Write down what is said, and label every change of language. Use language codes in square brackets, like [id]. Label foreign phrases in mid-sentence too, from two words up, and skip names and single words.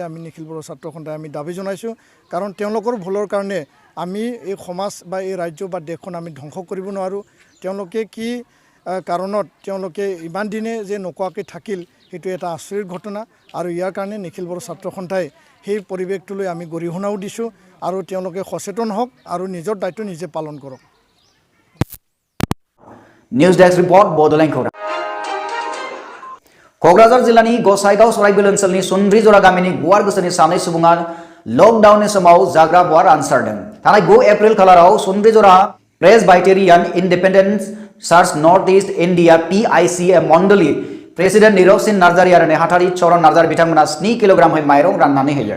[as] আমি নিখিল বড়ো ছাত্ৰ সন্থাই আমি দাবী জনাইছোঁ কাৰণ তেওঁলোকৰ ভুলৰ কাৰণে আমি এই সমাজ বা এই ৰাজ্য বা দেশখন আমি ধ্বংস কৰিব নোৱাৰোঁ। তেওঁলোকে কি কাৰণত তেওঁলোকে ইমান দিনে যে নোকোৱাকৈ থাকিল সেইটো এটা আচৰিত ঘটনা আৰু ইয়াৰ কাৰণে নিখিল বড়ো ছাত্ৰ সন্থাই সেই পৰিৱেশটোলৈ আমি গৰিহণাও দিছোঁ আৰু তেওঁলোকে সচেতন হওক আৰু নিজৰ দায়িত্ব নিজে পালন কৰক। [brx] निउज डेस्क रिपोर्ट बड'लेण्ड खौरां। क'क्राझार जिल्लानि गसाइगाव सराइबिल ओनसोलनि सुन्द्रिजरा गामिनि गुवार गोसोनि सानै सुबुङा लकडाउननि समाव जाग्रा मुवा रानसारदों। थांनाय 9 एप्रिल खालाराव सुन्द्रिजरा प्रेसबाइटेरियान इन्डिपेन्डेन्ट चार्च नर्थ इस्ट इन्डिया PICA मण्डली प्रेसिडेन्ट नीरव सिंह नार्जारी आरो नेहाथारि चरण नार्जारी बिथांमोना 7 किल'ग्रामै माइरं राननानै होयो।